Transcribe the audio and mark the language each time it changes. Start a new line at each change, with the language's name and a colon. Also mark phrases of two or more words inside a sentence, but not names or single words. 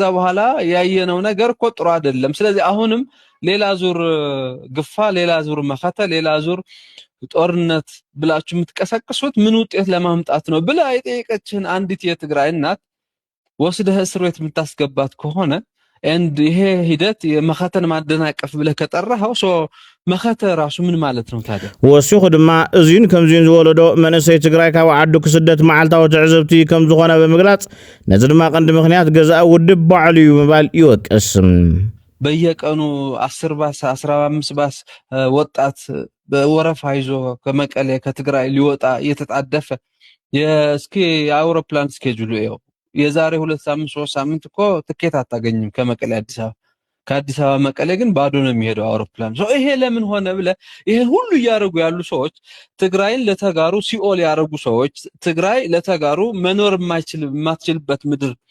Amharic: በኋላ ያየነው ነገር ቆጥሮ አይደለም ስለዚህ አሁንም ሌላ ዙር ግፋ ሌላ ዙር መኸተ ሌላ ዙር ጦርነት ብላችሁ የምትቀሰቅሱት ምን ውጤት ለማምጣት ነው ብላ የጠየቀችን አንዲት የትግራይ እናት ወስደህ እስር ቤት የምታስገባት ከሆነ and ይሄ ሂደት የመኸተን ማደናቀፍ ብለ ከጠራው መኸተ ራሱ ምን ማለት ነው ታዲያ
Tigrinya: ወሲኹ ድማ እዚን ከምዚን ዝወለዶ መንእሰይ ትግራይ ካብ ዓዱ ክስደት መዓልታዊ ትዕዘብቲ ከም ዝኾነ በመግላጽ ነዚ ድማ ቀንዲ ምኽንያት ገዛእ ውድብ ባዕሉ እዩ ምባል ይወቅስ
Amharic: በየቀኑ 10 ባስ 15 ባስ ወጣት በወረፋ ይዞ ከመቀሌ ከትግራይ ሊወጣ እየተጣደፈ የስኪ የአውሮፕላን ስኬጁሉ ነው የዛሬ 2 ሳምንት 3 ሳምንት እኮ ትኬት አታገኝም ከመቀሌ አዲስ አበባ ከአዲስ አበባ መቀሌ ግን ባዶ ነው የሚሄደው አውሮፕላን ይሄ ለምን ሆነ ብለ ይሄ ሁሉ ያረጉ ያሉ ሰዎች ትግራይን ለተጋሩ ሲኦል ያረጉ ሰዎች ትግራይ ለተጋሩ መኖር የማትችልበት ምድር